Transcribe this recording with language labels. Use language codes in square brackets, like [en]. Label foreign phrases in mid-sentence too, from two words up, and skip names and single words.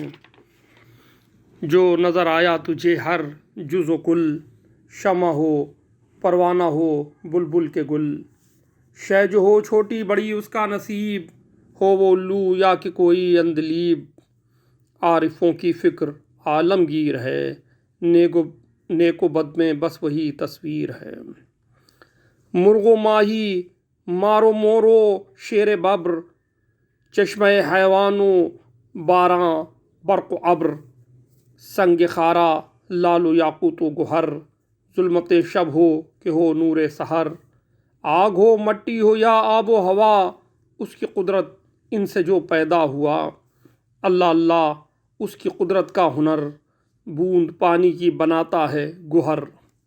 [ur] جو نظر آیا تجھے ہر جز و کل، شمع ہو پروانہ ہو بلبل کے گل۔ شے جو ہو چھوٹی بڑی اس کا نصیب، ہو وہ الو یا کہ کوئی عندلیب۔ عارفوں کی فکر عالمگیر ہے، نیک و بد میں بس وہی تصویر ہے۔ مرغ و ماہی مار و مور و شیر ببر، چشمہ حیوان و باراں برق و ابر۔ سنگ خارا لال و یاقوت و گہر، ظلمت شب ہو کہ ہو نور سحر۔ آگ ہو مٹی ہو یا آب و ہوا، اس کی قدرت ان سے جو پیدا ہوا۔ اللہ اللہ اس کی قدرت کا ہنر، بوند پانی کی بناتا ہے گوہر۔